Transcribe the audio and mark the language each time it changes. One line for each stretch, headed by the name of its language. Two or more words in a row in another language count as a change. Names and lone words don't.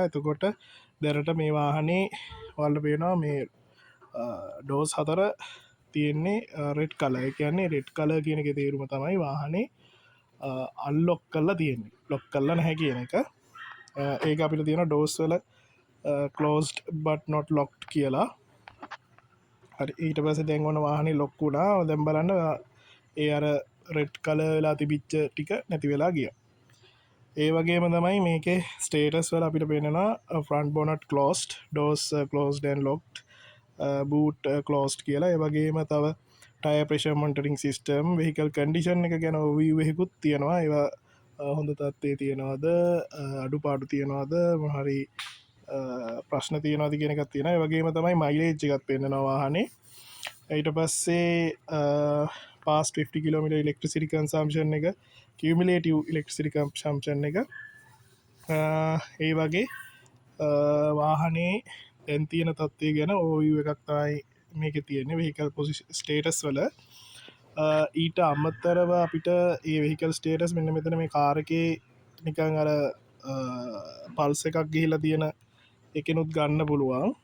Sinhala: එතකොට දැනට මේ වාහනේ ඔයාලට පේනවා මේ ඩෝස් 4 තියෙන්නේ
English: red colour.
Sinhala: ඒ කියන්නේ
English: red colour
Sinhala: කියන එකේ තේරුම තමයි වාහනේ අන්ලොක් කරලා තියෙන්නේ. ලොක් කරලා නැහැ කියන එක. ඒක අපිට තියෙන ඩෝස් වල
English: closed but not locked
Sinhala: කියලා. හරි ඊට පස්සේ දැන් ඔන්න වාහනේ ලොක් වුණා. දැන් බලන්න ඒ අර
English: red colour
Sinhala: වෙලා තිබිච්ච ටික නැති වෙලා ගියා. ඒ වගේම තමයි මේකේ ස්ටේටස් වල අපිට පේනවා
English: front bonnet closed, doors closed and locked, boot closed
Sinhala: කියලා. ඒ වගේම තව
English: tire pressure monitoring system, vehicle condition
Sinhala: එක ගැන overview එකකුත් තියෙනවා. ඒවා හොඳ තත්ත්වයේ තියනවාද, අඩුපාඩු තියනවාද, මොහරි ප්‍රශ්න තියනවාද කියන එකක් තියෙනවා. ඒ වගේම තමයි මයිලේජ් එකත් පෙන්නනවා වාහනේ. ඊට පස්සේ
English: past 50 km electricity consumption
Sinhala: එක,
English: cumulative electricity consumption
Sinhala: එක, ඒ වගේ වාහනේ දැන් තියෙන තත්ත්වය ගැන overview එකක් තමයි මේකේ තියෙන්නේ
English: vehicle position status
Sinhala: වල. ඊට අමතරව අපිට ඒ
English: vehicle status
Sinhala: මෙන්න මෙතන මේ කාර් එකේ නිකන් අර පල්ස් එකක් ගිහිලා තියෙන එකනොත් ගන්න පුළුවන්.